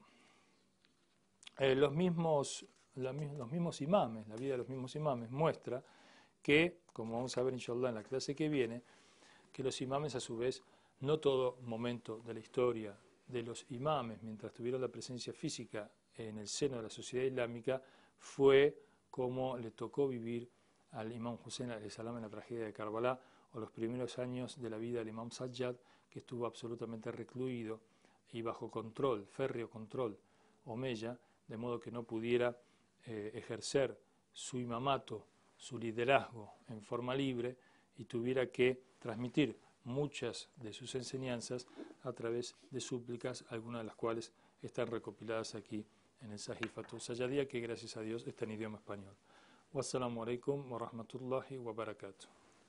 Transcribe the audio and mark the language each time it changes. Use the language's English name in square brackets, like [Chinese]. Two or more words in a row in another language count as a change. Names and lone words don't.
[Spanish] Los mismos imames, la vida de los mismos imames muestra que, como vamos a ver inshallah en la clase que viene, que los imames a su vez, no todo momento de la historia de los imames, mientras tuvieron la presencia física en el seno de la sociedad islámica, fue como le tocó vivir al imam Hussein [Arabic] عليه السلام [Spanish] en la tragedia de Karbala, o los primeros años de la vida del imam Sajjad, que estuvo absolutamente recluido y bajo control, férreo control omeya, de modo que no pudiera ejercer su imamato, su liderazgo en forma libre, y tuviera que transmitir muchas de sus enseñanzas a través de súplicas, algunas de las cuales están recopiladas aquí en el Sahifatu Sajjadiyya, que gracias a Dios está en idioma español. [Arabic] والسلام عليكم ورحمة الله وبركاته.